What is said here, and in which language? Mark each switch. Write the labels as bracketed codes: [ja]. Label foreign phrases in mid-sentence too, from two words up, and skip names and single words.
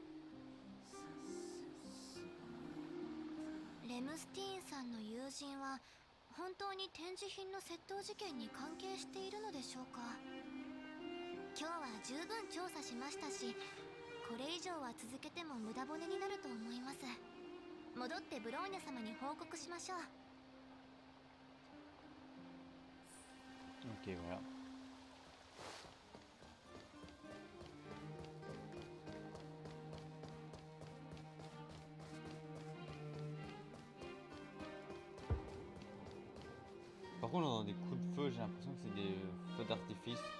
[ja] レムスティーンさんの友人は本当に展示品の窃盗事件に関係しているのでしょうか。今日は十分調査しましたし、これ以上は続けても無駄骨になると思います。戻ってブローニャ様に報告しましょう。 [fr] Ok, voilà. Par contre, on entend des coups de feu, j'ai l'impression que c'est des feux d'artifice.